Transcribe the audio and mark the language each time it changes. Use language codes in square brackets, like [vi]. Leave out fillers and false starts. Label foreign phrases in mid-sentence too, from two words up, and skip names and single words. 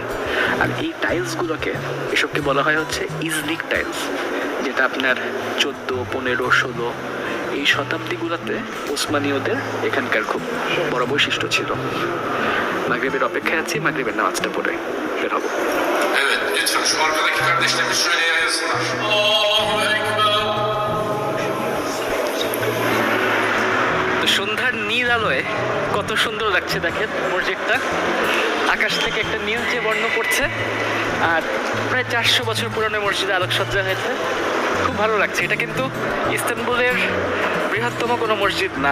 [bn] আর এই টাইলসগুলোকে, এসবকে বলা হয় হচ্ছে ইজনিক টাইলস, যেটা আপনার 14, 15, 16 এই শতাব্দীগুলোতে ওসমানীয়দের এখানকার খুব বড় বৈশিষ্ট্য ছিল। মাগরিবের অপেক্ষায় আছি, মাগরিবের নামাজটা পড়ে বের হবো। [tr] Evet, lütfen şu arkadaki kardeşlerimiz şöyle yer yazsınlar. [ar] الله أكبر. [bn] তো সন্ধ্যার নীল আলোয় কত সুন্দর লাগছে দেখেন মসজিদটা। আকাশ থেকে একটা নীলচে বর্ণ পড়ছে আর প্রায় 400 বছর পুরনো মসজিদে আলোকসজ্জা হয়েছে, খুব ভালো লাগছে। এটা কিন্তু ইস্তানবুলের বৃহত্তম কোনো মসজিদ না।